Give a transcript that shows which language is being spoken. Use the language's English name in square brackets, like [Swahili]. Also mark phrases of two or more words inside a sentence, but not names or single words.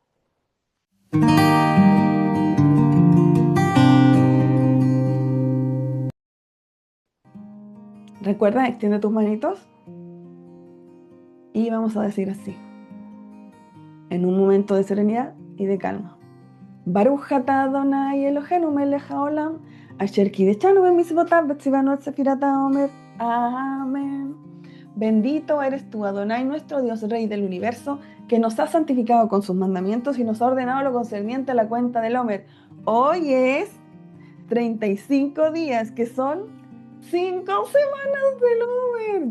[Spanish] Recuerda, extiende tus manitos y vamos a decir así, en un momento de serenidad y de calma. [Hebrew] ברוך אתה אדוני אלוהינו מלך העולם, אשר קדשנו במצוותיו וציוונו את ספירת העומר. [Spanish] Amén. Bendito eres tú, Adonai, nuestro Dios, Rey del universo, que nos ha santificado con sus mandamientos y nos ha ordenado lo concerniente a la cuenta del Omer. Hoy es 35 días, que son 5 semanas del Omer.